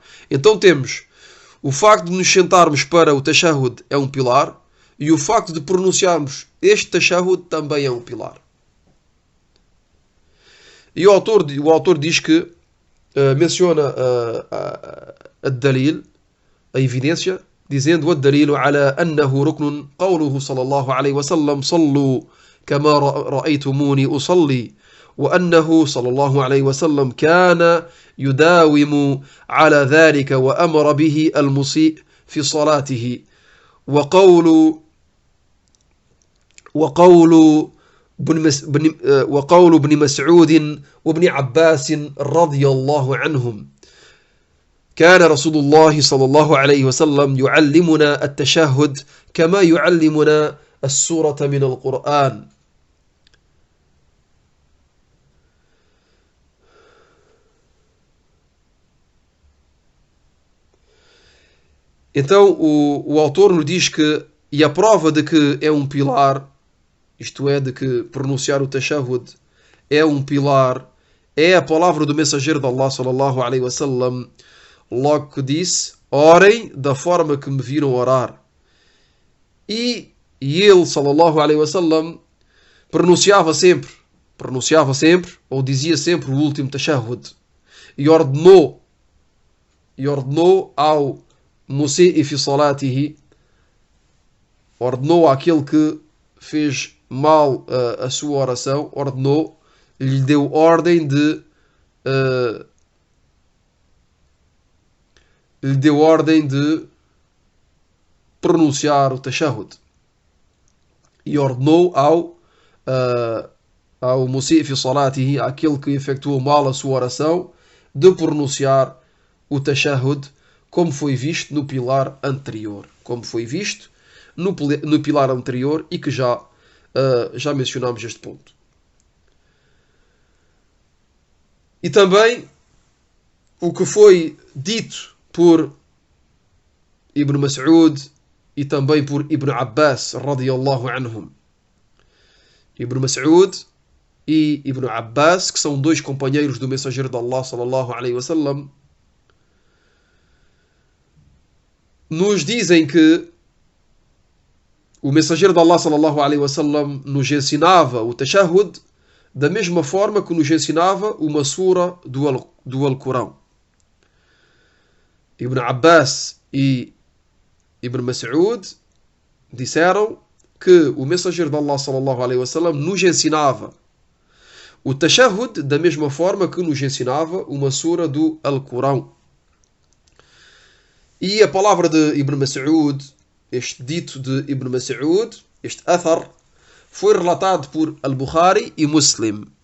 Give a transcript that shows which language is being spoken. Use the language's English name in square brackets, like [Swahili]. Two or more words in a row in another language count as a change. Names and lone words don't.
[Portuguese] Então temos o facto de nos sentarmos para o tashahhud é um pilar, e o facto de pronunciarmos este tashahhud também é um pilar. E o autor diz que menciona a dalil, a evidência, dizendo: [Arabic] الدليل على أنه ركن قوله صلى الله عليه وسلم صلوا كما رأيتموني أصلي وأنه صلى الله عليه وسلم كان يداوم على ذلك وأمر به المسيء في صلاته وقول ابن مسعود وابن عباس رضي الله عنهم كان رسول الله صلى الله عليه وسلم يعلمنا التشهد كما يعلمنا السورة من القرآن. [Portuguese] Então o autor nos diz que, e a prova de que é um pilar, isto é, de que pronunciar o tashahhud é um pilar, é a palavra do mensageiro de Allah, [Arabic] صلى الله عليه وسلم, [Portuguese] logo que disse: orem da forma que me viram orar. E ele, [Arabic] صلى الله عليه وسلم, [Portuguese] pronunciava sempre, ou dizia sempre o último tashahhud. E ordenou ao [Arabic] المسيء في صلاته, [Portuguese] ordenou àquele que fez mal a sua oração, lhe deu ordem de pronunciar o tashahhud. E ordenou ao [Arabic] المسيء في صلاته, [Portuguese] àquele que efetuou mal a sua oração, de pronunciar o tashahhud, como foi visto no pilar anterior. E que já mencionámos este ponto. E também o que foi dito por Ibn Mas'ud e também por Ibn Abbas [Arabic] رضي الله عنهم. [Portuguese] Ibn Mas'ud e Ibn Abbas, que são dois companheiros do mensageiro de Allah [Arabic] صلى الله عليه وسلم, [Portuguese] nos dizem que o mensageiro de Allah [Arabic] صلى الله عليه وسلم [Portuguese] nos ensinava o tashahhud da mesma forma que nos ensinava uma sura do Alcorão. Ibn Abbas e Ibn Mas'ud disseram que o mensageiro de Allah [Arabic] صلى الله عليه وسلم [Portuguese] nos ensinava o tashahhud da mesma forma que nos ensinava uma sura do Alcorão. E a palavra de Ibn Mas'ud, este dito de Ibn Mas'ud, este athar, foi relatado por Al-Bukhari e Muslim.